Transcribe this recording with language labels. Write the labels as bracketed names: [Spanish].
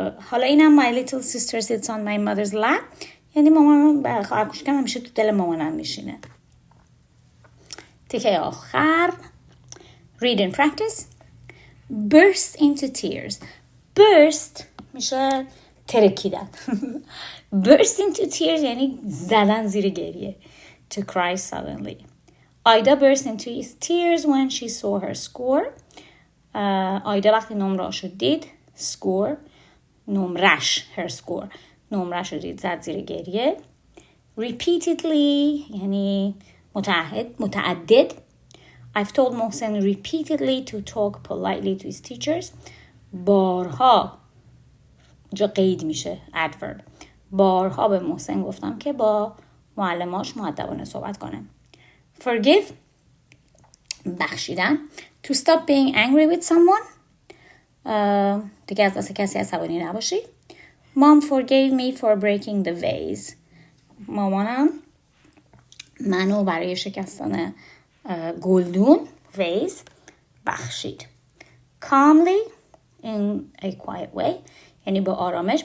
[Persian] حالا اینم [English] my little sister sits on my mother's lap [Persian] یعنی مامان خواهر کوچیکم همیشه تو دل مامانم میشینه. تیکه آخر [English] read and practice. Burst into tears. [Persian] Burst میشه ترکیدن. [English] Burst into tears [Persian] یعنی زدن زیر گریه. [English] To cry suddenly. Aida burst into tears when she saw her score. [Persian] آیدا وقتی نمره‌اشو دید score نمرش [English] her score [Persian] نمره‌شو دید زد زیر گریه. Repeatedly یعنی متعدد. [English] I've told Mohsen repeatedly to talk politely to his teachers. [Persian] بارها جا قید میشه adverb. بارها به محسن گفتم که با معلماش مؤدبانه صحبت کنه. Forgive بخشیدن. [English] To stop being angry with someone [Persian] دیگه از دست کسی عصبانی نباشی. [English] Mom forgave me for breaking the vase. [Persian] مامانم منو برای شکستن گلدون vase بخشید. [English] Calmly in a quiet way [Persian] یعنی با آرامش.